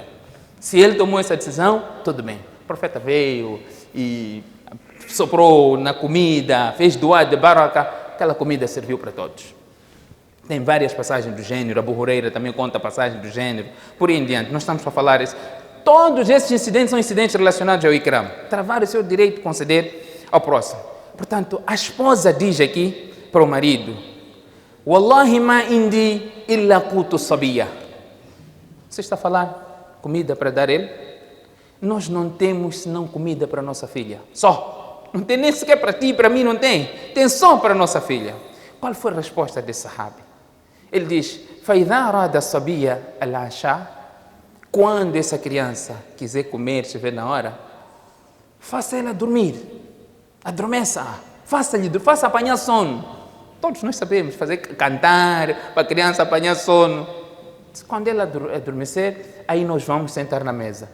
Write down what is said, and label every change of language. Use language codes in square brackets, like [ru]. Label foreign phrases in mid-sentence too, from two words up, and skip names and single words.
[pt] Se ele tomou essa decisão, tudo bem. O profeta veio e soprou na comida, fez doa de baraka, aquela comida serviu para todos. Tem várias passagens do gênero, Abu Huraira também conta passagens do gênero, por aí em diante. Nós estamos para falar isso. Todos esses incidentes são incidentes relacionados ao ikram. Travar o seu direito de conceder ao próximo. Portanto, a esposa diz aqui para o marido: [ar] والله ما عندي إلا قوت صبية. [pt] Você está a falar comida para dar ele? Nós não temos senão comida para nossa filha. Só. Não tem nem sequer para ti, para mim não tem. Tem só para nossa filha. Qual foi a resposta desse sahabi? Ele diz, [ar] فَإِذَا أَرَادَ الصَّبِيَّ الْعَشَاء. [pt] Quando essa criança quiser comer, estiver na hora, faça ela dormir. Adormeça. Faça apanhar sono. Todos nós sabemos fazer cantar para a criança apanhar sono. Quando ela adormecer, aí nós vamos sentar na mesa.